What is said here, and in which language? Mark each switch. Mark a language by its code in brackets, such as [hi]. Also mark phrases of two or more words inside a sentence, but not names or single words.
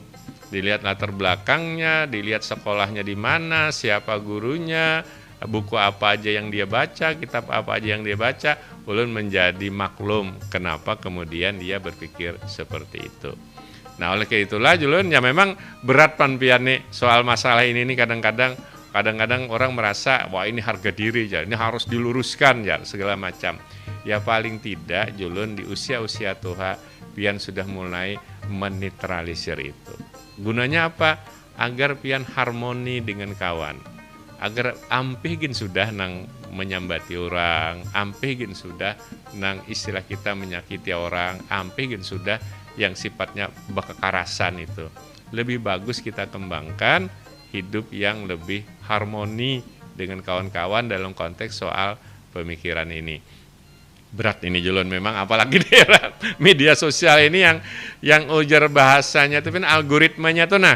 [bjn] Dilihat latar belakangnya, dilihat sekolahnya di mana, siapa gurunya, buku apa aja yang dia baca, kitab apa aja yang dia baca, ulun menjadi maklum kenapa kemudian dia berpikir seperti itu. Nah, oleh karena itulah Julun ya memang berat panpian nih soal masalah ini nih kadang-kadang orang merasa wah ini harga diri ya, ini harus diluruskan ya segala macam. Ya paling tidak Julun di usia-usia tua pian sudah mulai menetralisir itu. [id] Gunanya apa? [bjn] Agar pian harmoni dengan kawan. Agar ampih sudah nang menyambati orang, ampih sudah nang istilah kita menyakiti orang, ampih sudah yang sifatnya kekerasan itu. [id] Lebih bagus kita kembangkan hidup yang lebih harmoni dengan kawan-kawan dalam konteks soal pemikiran ini. [bjn] Berat ini Julun memang, apalagi di era media sosial ini yang ujar bahasanya itu kan algoritmanya tuh nah.